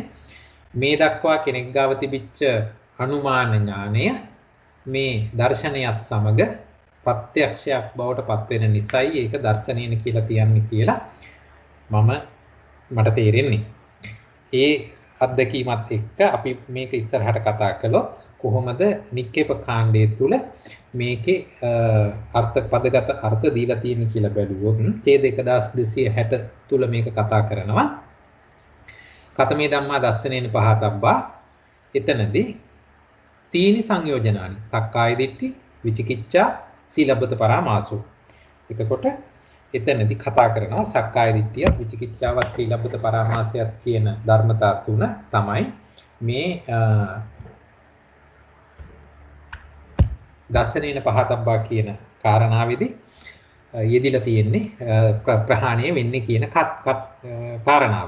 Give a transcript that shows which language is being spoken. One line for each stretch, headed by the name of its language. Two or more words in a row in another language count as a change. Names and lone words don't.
Sinhala: මේ දක්වා කෙනෙක් ගාව තිබිච්ච අනුමාන ඥානය මේ දර්ශනයත් සමග ප්‍රත්‍යක්ෂයක් බවට පත් වෙන නිසායි ඒක දර්ශනේන කියලා තියන්නේ කියලා මට තේරෙන්නේ. ඒ අත්දැකීමත් එක්ක අපි මේක ඉස්සරහට කතා කළොත් කොහොමද නික්කේප කාණ්ඩයේ තුල මේකේ පදගත අර්ථ දීලා තියෙන්නේ කියලා බැලුවොත් ඡේද 1260 තුල මේක කතා කරනවා.
Pali: කතමේ ධම්මා දස්සනේන පහතබ්බා එතනදී තීනි සංයෝජනානි සක්කාය දිට්ඨි විචිකිච්ඡා සීලබ්බත පරාමාසෝ.
Sinhala: එතකොට එතනදී කතා කරනවා සක්කාය දිට්ඨිය විචිකිච්ඡාවත් සීලබ්බත පරාමාසයත් කියන ධර්මතා තුන තමයි මේ
Pali: දස්සනේන පහතබ්බා
Sinhala: කියන කාරණාවේදී යෙදිලා තියෙන්නේ ප්‍රහාණය වෙන්නේ කියන කාරණාව.